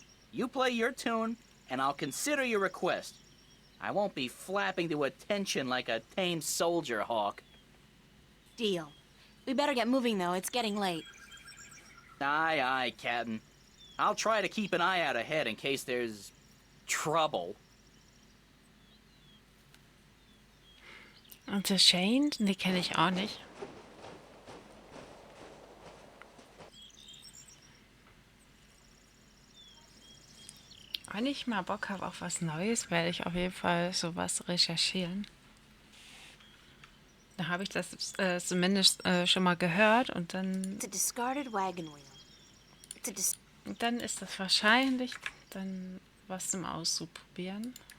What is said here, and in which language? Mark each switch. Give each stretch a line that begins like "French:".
English: You play your tune, and I'll consider your request. I won't be flapping to attention like a tame soldier hawk. Deal. We better get moving, though. It's getting late. Aye, aye, Captain. I'll try to keep an eye out ahead in case there's trouble.
German: Und The Chained, die kenne ich auch nicht. Wenn ich mal Bock habe auf was Neues, werde ich auf jeden Fall sowas recherchieren. Da habe ich das zumindest schon mal gehört und dann,
English: It's a discarded wagon wheel.
German: und dann ist das wahrscheinlich dann was zum Ausprobieren.